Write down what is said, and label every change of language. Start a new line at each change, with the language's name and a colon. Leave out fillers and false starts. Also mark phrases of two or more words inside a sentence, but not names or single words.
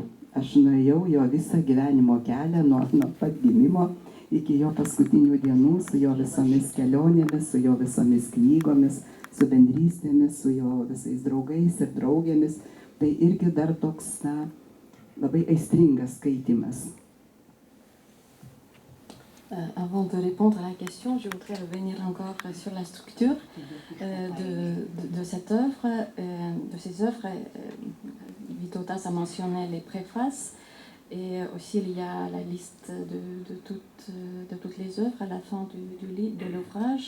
Lithuanian: Aš nuėjau jo visą gyvenimo kelią nuo pat gimimo iki jo paskutinių dienų, su jo visomis kelionėmis, su jo visomis knygomis, su bendrystėmis, su jo visais draugais ir draugėmis. Tai irgi dar toks labai aistringas skaitimas.
French: Avant de répondre à la question, je voudrais revenir encore sur la structure de cette œuvre, de ces œuvres. Vitautas a mentionné les préfaces et aussi il y a la liste de toutes les œuvres à la fin de l'ouvrage.